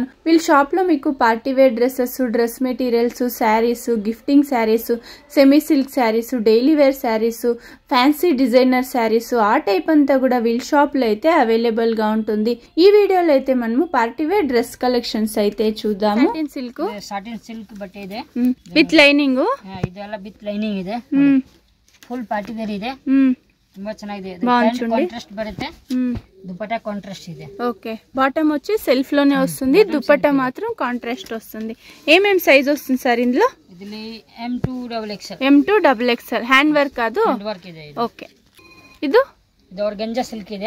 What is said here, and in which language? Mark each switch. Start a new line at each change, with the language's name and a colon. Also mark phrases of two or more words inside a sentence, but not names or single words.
Telugu: వీళ్ళ షాప్లో మీకు
English: party wear dresses, dress materials, sarees, gifting sarees, semi silk sarees, daily wear sarees, fancy designer sarees
Telugu: ఆ టైప్ అంతా కూడా వీళ్ళ షాప్లో అయితే అవైలబుల్గా ఉంటుంది. ఈ వీడియోలో అయితే మనము
English: party wear dress collections
Telugu: అయితే చూద్దాము.
English: satin silk
Kannada: ಬಟ್ಟೆ ಇದೆ
English: with lining.
Kannada: ಇದೆಲ್ಲ
English: with lining
Kannada: ಇದೆ.
English: full party wear
Kannada: ಇದೆ. ತುಂಬಾ ಚೆನ್ನಾಗಿದೆ. ಕಾಂಟ್ರಾಸ್ಟ್ ಬರುತ್ತೆ. దుపట్టా కాంట్రాస్ట్ ಇದೆ.
Telugu: ఓకే, బాటమ్ వచ్చి సెల్ఫ్ లోనే వస్తుంది, దుపట్టా మాత్రం కాంట్రాస్ట్ వస్తుంది. ఏమేం సైజ్ వస్తుంది సార్ ఇందులో? ఇదిలి M2XXL. M2XXL
English: hand work
Telugu: కాదు?
English: hand work
Kannada: ಇದೆ. ఓకే, ಇದು
English: organza silk
Kannada: ಇದೆ.